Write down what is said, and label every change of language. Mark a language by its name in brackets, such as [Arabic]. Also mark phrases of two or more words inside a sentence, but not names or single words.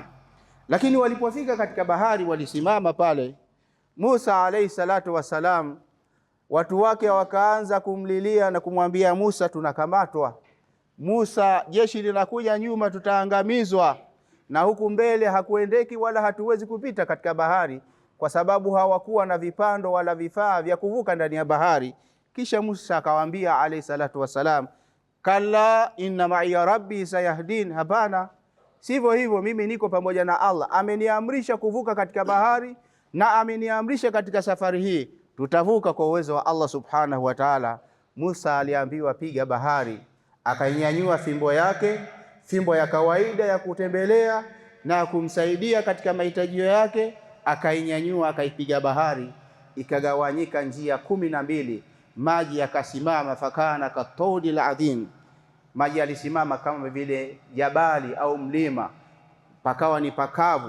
[Swahili] Lakini walipofika katika bahari, walisimama pale, Musa [Arabic] عليه الصلاة والسلام, [Swahili] watu wake wakaanza kumlilia na kumwambia Musa, tunakamatwa Musa, jeshi linakuja nyuma, tutaangamizwa, na huku mbele hakuendeki wala hatuwezi kupita katika bahari, kwa sababu hawakuwa na vipando wala vifaa vya kuvuka ndani ya bahari. Kisha Musa akawaambia [Arabic] عليه الصلاة والسلام, كلا إن معي ربي سيهدين, [Swahili] hapana, sivyo hivyo, mimi niko pamoja na Allah, ameniamrisha kuvuka katika bahari na ameniamrisha katika safari hii tutavuka kwa uwezo wa [Arabic] الله سبحانه وتعالى. [Swahili] Musa aliambiwa piga bahari, akainyanyua fimbo yake, fimbo ya kawaida ya kutembelea na kumsaidia katika mahitaji yake, akainyanyua akaipiga bahari, ikagawanyika njia 12, maji yakasimama, [Arabic] فكان كالطود العظيم, [Swahili] maji yalisimama kama vile jabali au mlima, pakawa ni pakavu.